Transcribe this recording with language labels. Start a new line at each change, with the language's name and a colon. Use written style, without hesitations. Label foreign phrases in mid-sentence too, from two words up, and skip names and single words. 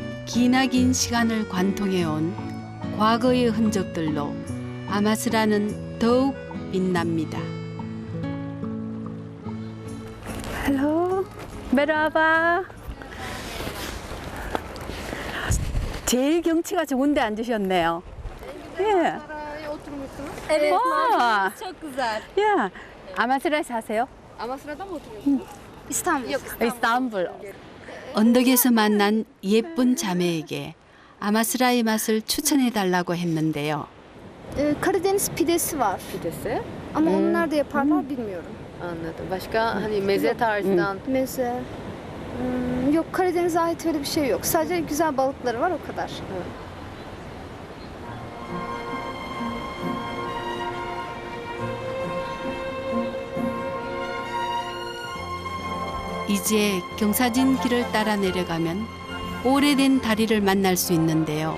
Korean: 기나긴 시간을 관통해온 과거의 흔적들로 아마스라는 더욱 빛납니다. 헬로, 메라바. 제일 경치가 좋은데 앉으셨네요. 예.
Turkish: Evet, Aa. çok güzel.
Korean: 야, 아마스라에 사세요?
Turkish: Amasra'da mı oturuyorsun? İstanbul. Yok,
Korean: 이스탄불. 언덕에서 만난 예쁜 자매에게 아마스라의 맛을 추천해 달라고 했는데요.
Turkish: Karadeniz pidesi var. Pidesi. Ama onu nerede yaparlar bilmiyorum. Anladım. Başka hani meze tarzından Meze. Yok, Karadeniz'e ait öyle bir şey yok. Sadece güzel balıkları var, o kadar.
Korean: 이제 경사진 길을 따라 내려가면 오래된 다리를 만날 수 있는데요.